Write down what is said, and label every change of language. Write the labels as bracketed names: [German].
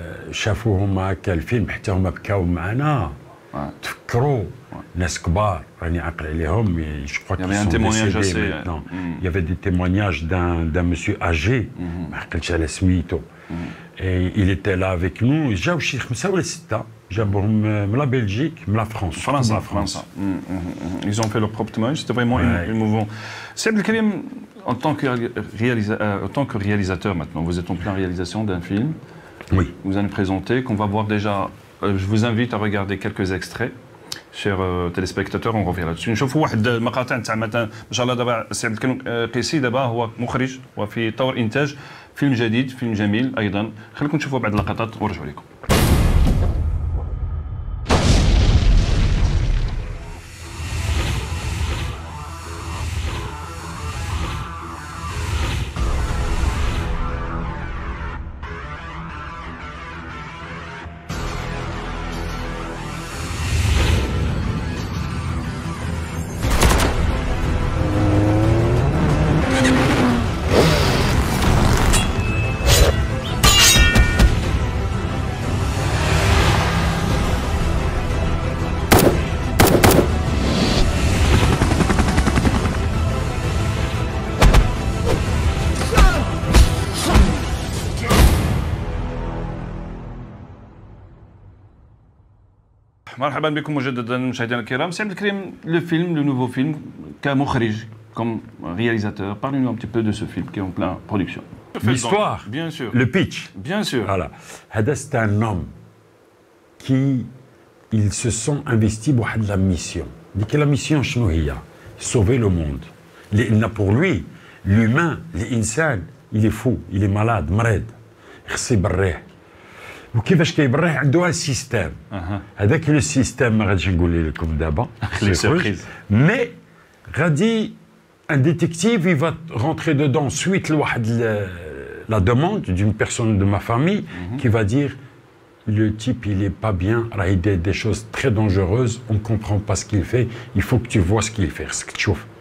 [Arabic] شافوهم هكا الفيلم حتى هما بكاو معنا. تفكروا ناس كبار راني عاقل عليهم. [French] Je crois qu'ils sont décédés maintenant. Il y avait des témoignages d'un monsieur âgé [Arabic] ما عقلتش على سميتو. [French] Et il était là avec nous. [Arabic] جاو شي 5 ولا 6 جابوهم من لا بلجيك من لا فرنسا. [French] France. Ils ont fait leur propre témoignage. C'était vraiment émouvant. Saïd Elkarim, en tant que réalisateur maintenant, vous êtes en pleine réalisation d'un film. Oui. Vous allez présenter, qu'on va voir déjà. Je vous invite à regarder quelques extraits. Chers téléspectateurs, on revient là-dessus. [Arabic] نشوفوا واحد المقاطع تاع مثلا ان شاء الله دابا سعيد القيسي دابا هو مخرج وفي طور انتاج فيلم جديد، فيلم جميل ايضا. خليكم تشوفوا بعض اللقطات ونرجعوا لكم. مرحبا بكم مجددا مشاهدينا الكرام. [French] سعيد الكريم, le film, le nouveau film, كمخرج, comme réalisateur, parlez-nous un petit peu de ce film qui est en pleine production. L'histoire, bien sûr. Le pitch. Bien sûr. Voilà. Hada, c'est un homme qui, ils se sont investis pour la mission. La mission, c'est sauver le monde. Pour lui, l'humain, l'insan, il est fou, il est malade, [Arabic] مريض, يخص يبريه. وكيفاش كيبريه عنده un système. هذاك le système ما غاديش نقول لكم دابا. [French] Mais غادي un détective, il va rentrer dedans suite la demande d'une personne de ma famille qui va dire le type il est pas bien, il a des choses très dangereuses, on comprend pas ce qu'il fait, il faut que tu vois ce qu'il fait, ce que tu vois.